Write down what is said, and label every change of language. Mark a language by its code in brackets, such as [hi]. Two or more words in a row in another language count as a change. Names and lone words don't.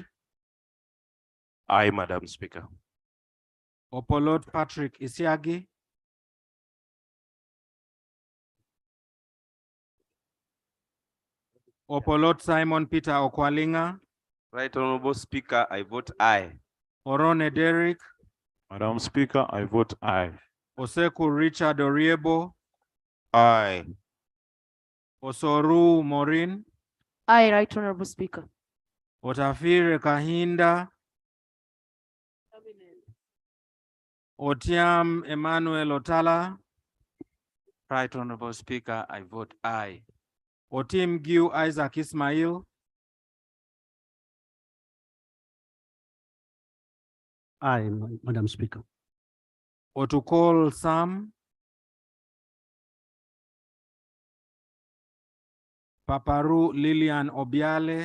[en] Aye, Madam Speaker. Opolot Patrick Isiagi. Opolot Simon Peter Okwalinga. Right Honorable Speaker, I vote aye. Orone Derrick. Madam Speaker, I vote aye. Oseku Richard Oriebo. Aye. Osoru Maureen. Aye, Right Honorable Speaker. Otafire Kahinda. Otiam Emmanuel Otala. Right Honorable Speaker, I vote aye. Otim Giu Isaac Ismail. Aye, Madam Speaker. Otukol Sam. Paparu Lilian Obiale.